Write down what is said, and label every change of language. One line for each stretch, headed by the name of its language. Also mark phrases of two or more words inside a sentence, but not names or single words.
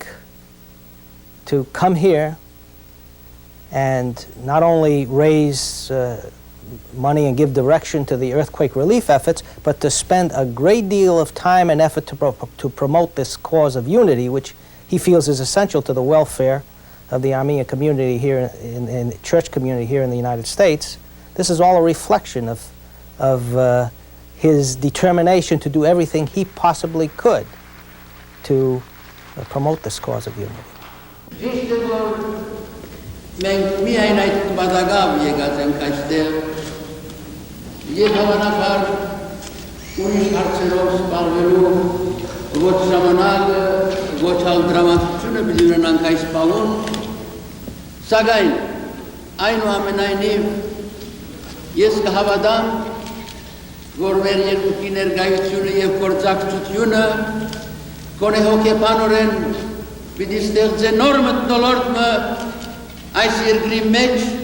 English: to come here and not only raise money and give direction to the earthquake relief efforts, but to spend a great deal of time and effort to promote this cause of unity, which he feels is essential to the welfare of the Armenian community here, in the church community here in the United States. This is all a reflection of his determination to do everything he possibly could to promote this cause of unity.
Armenian: Մենք միայն այդ բադագավ եկած ենք այստեղ եւ հավանաբար ուրիշ հարցերով սպառվելու ոչ ժամանակը, ոչ ալ դրամատուրգությունը պիտի ունենանք այս պահուն, սակայն այնուամենայնիվ ես կհավատամ, որ մեր երկրի ներկայությունը եւ գործակցությունը գոնե հոգեբանորեն պիտի ստեղծե նոր մթնոլորտը այս երկրի մեջ,